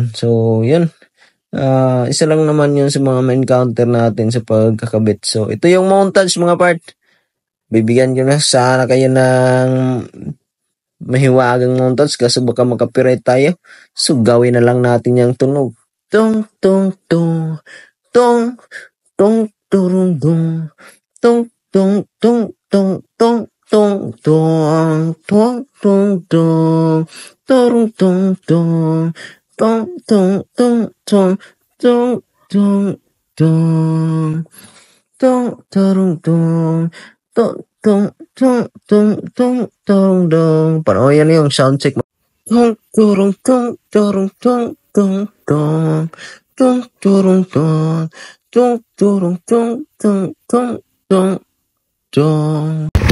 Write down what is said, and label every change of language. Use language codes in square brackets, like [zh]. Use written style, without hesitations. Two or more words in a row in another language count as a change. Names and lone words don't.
[tl] So, yun. Isa lang naman yun sa mga ma-encounter natin sa pagkakabit. So, ito yung montage mga part. Bibigyan ko na sana kayo ng mahiwagang montage kasi baka makapirate tayo. So, gawin na lang natin yung tunog. Tong, tong, tong, tong, tong, turung, tong, tong, tong tong tong tong tong tong tong tong tong torong tong tong tong tong tong tong tong tong tong tong torong tong tong tong tong tong tong torong dong. Paano yan yung [en] sound check? Tong torong tong torong tong tong tong tong torong tong tong torong tong tong tong tong